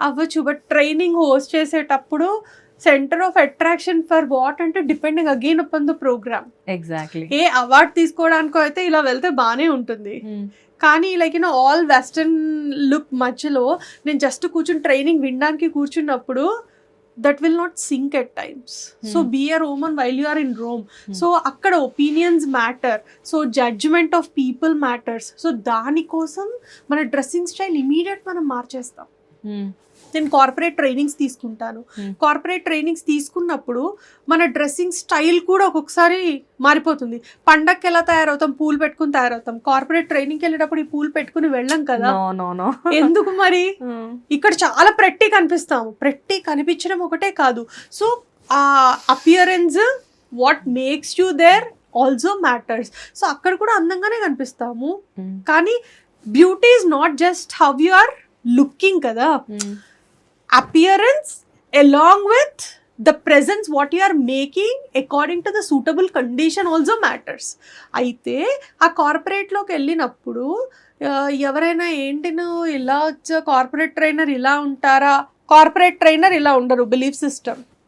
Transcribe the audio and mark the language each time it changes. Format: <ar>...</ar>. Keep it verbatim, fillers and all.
<en>అవ్వచ్చు, but training host చేసేటప్పుడు centre of attraction for what అంటే depending again upon the programme. Exactly</en> <te>ఏ award తీసుకోవడానికి అయితే ఇలా వెళ్తే బానే ఉంటుంది, కానీ</te> <en>like you know all western look</en> <te>మధ్యలో నేను జస్ట్ కూర్చుని ట్రైనింగ్ వినడానికి కూర్చున్నప్పుడు</te> <en>that will not sink at times. Hmm. So be a Roman while you are in Rome. Hmm. So akkada opinions matter, so judgment of people matters.</en> <te>So dani kosam mana dressing style immediate mana marchestam. Hmm. నేను corporate trainings తీసుకుంటాను. Corporate trainings తీసుకున్నప్పుడు మన dressing style కూడా ఒక్కొక్కసారి మారిపోతుంది. పండగకి ఎలా తయారవుతాం, పూలు పెట్టుకుని తయారవుతాం. కార్పొరేట్ ట్రైనింగ్కి వెళ్ళేటప్పుడు ఈ పూలు పెట్టుకుని వెళ్ళాం కదా, ఎందుకు మరి? ఇక్కడ చాలా ప్రెట్టి కనిపిస్తాము. ప్రెట్టి కనిపించడం ఒకటే కాదు,</te> <en>So ఆ appearance what makes you there also matters.</en> <te>So అక్కడ కూడా అందంగానే కనిపిస్తాము, కానీ</te> <en>beauty is not just how you are looking</en> <te>కదా.</te> <en>Appearance along with the presence what you are making according to the suitable condition also matters.</en> <te>అయితే ఆ కార్పొరేట్లోకి వెళ్ళినప్పుడు ఎవరైనా ఏంటి నువ్వు ఇలా వచ్చా, కార్పొరేట్ ట్రైనర్ ఇలా ఉంటారా? కార్పొరేట్ ట్రైనర్ ఇలా ఉండరు, బిలీఫ్ సిస్టమ్.</te>